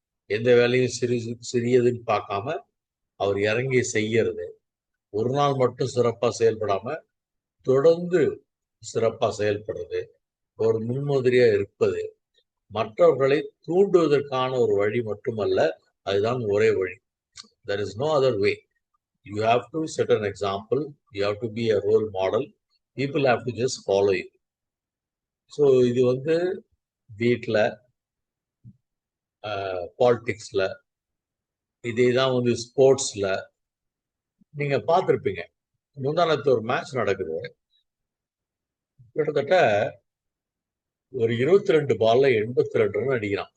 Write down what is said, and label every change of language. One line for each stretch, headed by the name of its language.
Tamil: எந்த வேலையும் சிறியதுன்னு பார்க்காம அவர் இறங்கி செய்யறது, ஒரு நாள் மட்டும் சிறப்பா செயல்படாம தொடர்ந்து சிறப்பா செயல்படுறது, ஒரு முன்மாதிரியா இருப்பது, மற்றவர்களை தூண்டுவதற்கான ஒரு வழி மட்டுமல்ல, அதுதான் ஒரே வழி.
English: There is no other way. You have to set an example, you have to be a role model, people have to just follow you.
Tamil: So இது வந்து வீட்டில், பாலிடிக்ஸ்ல, இதே தான் வந்து ஸ்போர்ட்ஸ்ல நீங்க பார்த்துருப்பீங்க. முந்தானத்து ஒரு மேட்ச் நடக்குது, கிட்டத்தட்ட ஒரு 22 பால்ல 82 ரன் அடிக்கிறான்.